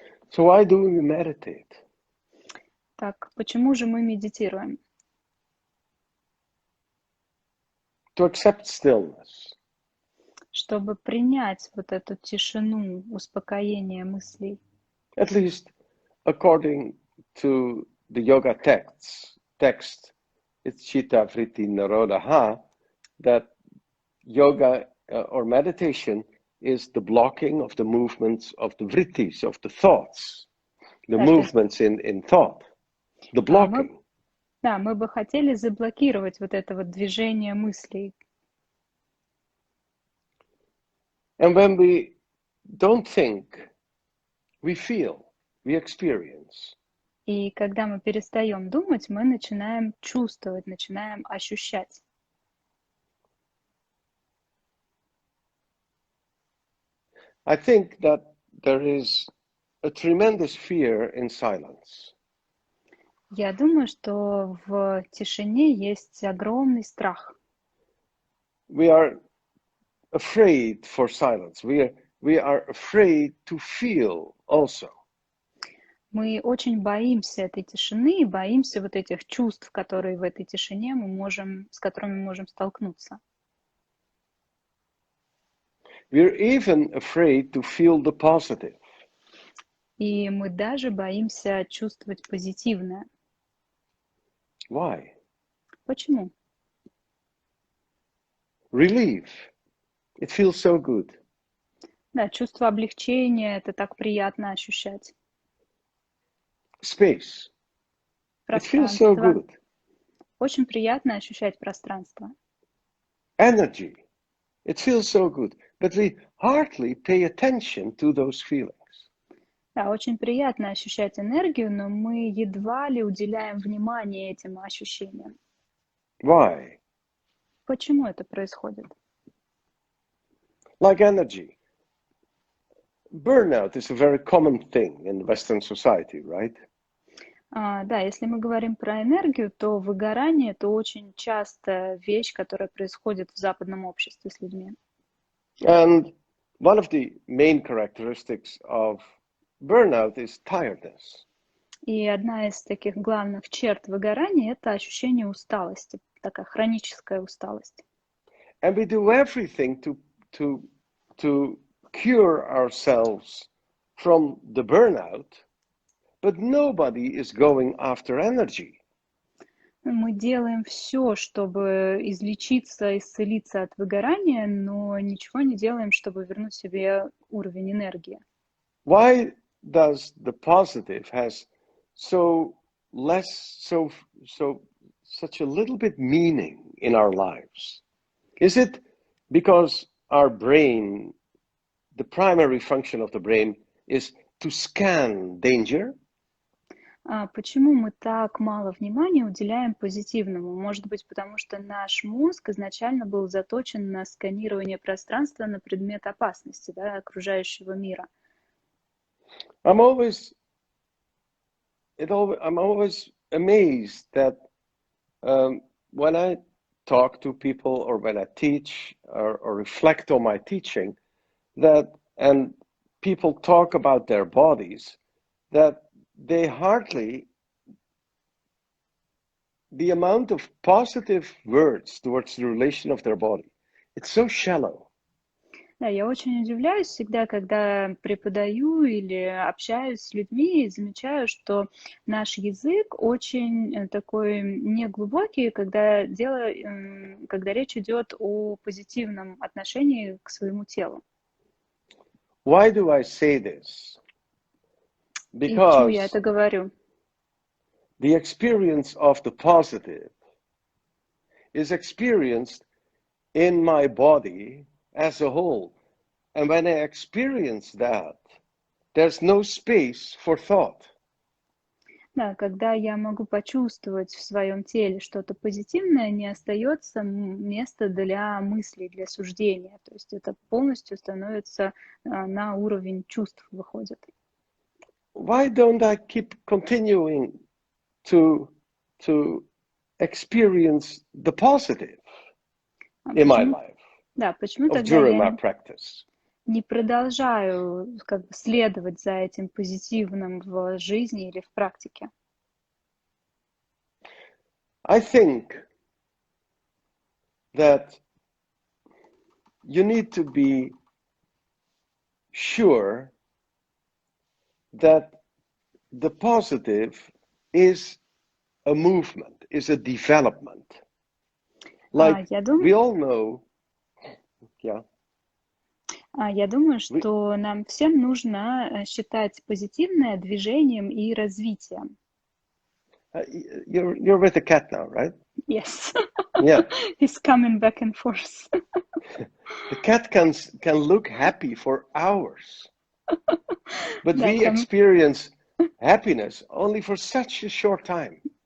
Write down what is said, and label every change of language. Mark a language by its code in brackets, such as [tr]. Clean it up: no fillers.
[en] So why do we meditate? [ru] Так, почему же мы медитируем? [en] To accept stillness. [ru] Чтобы принять вот эту тишину, успокоение мыслей. [en] At least according to the yoga text, it's [sa] Chitta Vritti Narodaha, [en] that yoga or meditation is the blocking of the movements of the vrittis, of the thoughts, the movements in thought, the blocking. [ru] Да, мы бы хотели заблокировать вот это вот движение мыслей. [en] And when we don't think, we feel, we experience. [ru] И когда мы перестаем думать, мы начинаем чувствовать, начинаем ощущать. [en] I think that there is a tremendous fear in silence. [ru] Я думаю, что в тишине есть огромный страх. [en] we are afraid for silence. We are afraid to feel also. [ru] Мы очень боимся этой тишины и боимся вот этих чувств, которые в этой тишине с которыми мы можем столкнуться. [en] We're even afraid to feel the positive. [ru] И мы даже боимся чувствовать позитивное. [en] Why? [ru] Почему? [en] Relief. It feels so good. [ru] Да, чувство облегчения, это так приятно ощущать. [en] Space. It feels so [ru] Пространство. [en] good. [ru] Очень приятно ощущать пространство. [en] Energy. It feels so good. But we hardly pay attention to those feelings. [ru] Да, очень приятно ощущать энергию, но мы едва ли уделяем внимание этим ощущениям. [en] Why? [ru] Почему это происходит? [en] Like energy. Burnout is a very common thing in Western society, right? [ru] Да, если мы говорим про энергию, то выгорание – это очень частая вещь, которая происходит в западном обществе с людьми. [en] And one of the main characteristics of burnout is tiredness. [ru] И одна из таких главных черт выгорания – это ощущение усталости, такая хроническая усталость. [en] And we do everything to cure ourselves from the burnout, but nobody is going after energy. [ru] Мы делаем все, чтобы излечиться, исцелиться от выгорания, но ничего не делаем, чтобы вернуть себе уровень энергии. [en] Why does the positive has such a little bit meaning in our lives? Is it because our brain, the primary function of the brain is to scan danger? [ru] Почему мы так мало внимания уделяем позитивному? Может быть, потому что наш мозг изначально был заточен на сканирование пространства на предмет опасности, да, окружающего мира. [en] I'm always amazed that when I talk to people or when I teach or reflect on my teaching, and people talk about their bodies, that they hardly, the amount of positive words towards the relation of their body, it's so shallow. [ru] Да, я очень удивляюсь всегда, когда преподаю или общаюсь с людьми и замечаю, что наш язык очень такой неглубокий, когда речь идет о позитивном отношении к своему телу. [en] Why do I say this? [ru] И почему я [en] Because [ru] это говорю? [en] the experience of the positive is experienced in my body as a whole. And when I experience that, there's no space for thought. [ru] Да, когда я могу почувствовать в своем теле что-то позитивное, не остается места для мыслей, для суждения. То есть это полностью становится на уровень чувств выходит. [en] Why don't I keep continuing to experience the positive in my life? [ru] Да, почему [en] Or [ru] тогда [en] during my [ru] я [en] practice? [ru] не продолжаю как бы следовать за этим позитивным в жизни или в практике? [en] I think that you need to be sure that the positive is a movement, is a development. Like we all know, yeah. [ru] Я думаю, что нам всем нужно считать позитивное движением и развитием. [en] You're with the cat now, right? Yes. Yeah. He's coming back and forth. The cat can look happy for hours, but we experience happiness only for such a short time.